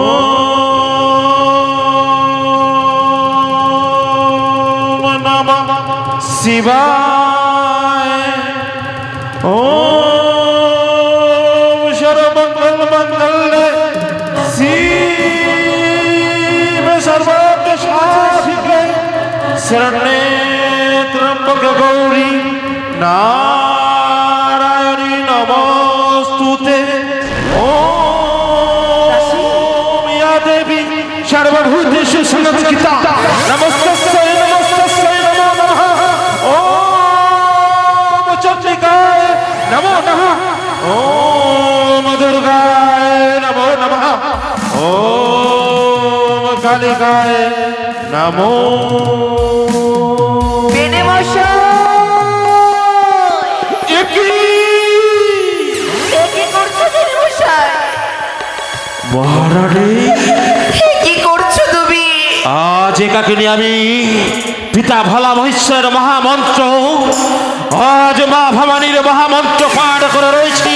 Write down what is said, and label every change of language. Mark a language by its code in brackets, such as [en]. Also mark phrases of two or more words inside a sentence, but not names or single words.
[sa] নমঃ শিবায়, ও সর্বমঙ্গল মঙ্গলে শিব সর্বত্র সাধিকে শরণ্যে ত্র্যম্বকে গৌরী নারায়ণী নমস্তুতে। ওম ইয়া দেবী সর্বভূতেষু সংস্থিতা নমস্তস্যৈ নমস্তস্যৈ নমো নমঃ। ওম চন্ডিকায় নমো নমঃ, ওম দুর্গায় নমো নমঃ, ওম কালিকায় নমো। [bn] বেনে মশাই, একি কি করছো বেনে মশাই? মহারানী, কি করছো তুমি? আজ একাকিনী আমি পিতা ভোলা মহেশ্বর মহামন্ত্র, আজ মা ভবানীর মহামন্ত্র পাঠ করে রয়েছি।